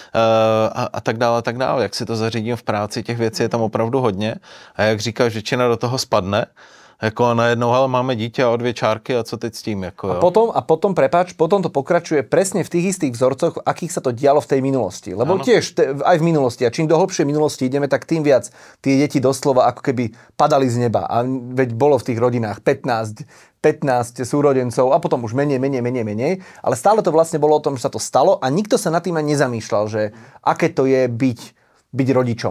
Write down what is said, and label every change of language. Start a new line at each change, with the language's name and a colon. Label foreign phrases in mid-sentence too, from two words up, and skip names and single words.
Czech: a tak dále, jak si to zařídím v práci, těch věcí je tam opravdu hodně a jak říkáš, většina do toho spadne, jako najednou, ale máme dítě a 2 čárky a co teď s tím? Jako, jo?
Slovak: Potom to pokračuje presne v tých istých vzorcoch, akých sa to dialo v tej minulosti. Lebo tiež aj v minulosti, a čím do hlbšej minulosti ideme, tak tým viac tie deti doslova ako keby padali z neba. A veď bolo v tých rodinách 15 súrodencov a potom už menej. Ale stále to vlastne bolo o tom, že sa to stalo a nikto sa nad tým ani nezamýšľal, že aké to je byť rodičom.